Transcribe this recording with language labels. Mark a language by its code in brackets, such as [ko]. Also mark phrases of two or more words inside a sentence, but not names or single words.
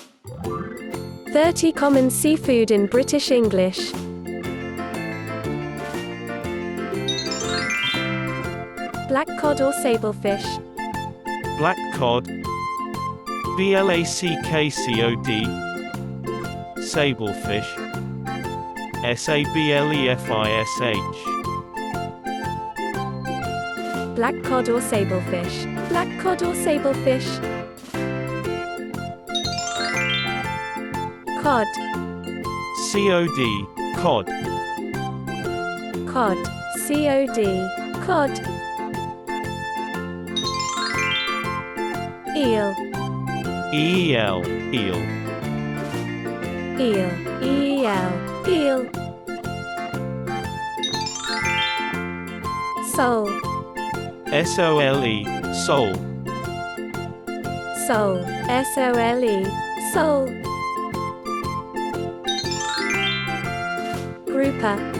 [en] 30 common seafood in British English. Black cod or sablefish. Black cod. BLACKCOD. Sablefish. SABLEFISH. Black cod or sablefish. Black cod or sablefish. Cod. COD. Cod. Cod. COD. Cod. Eel. EEL. Eel. Eel. EEL. Eel. Sole. SOLE. Sole. Sole. SOLE. Sole. Grouper.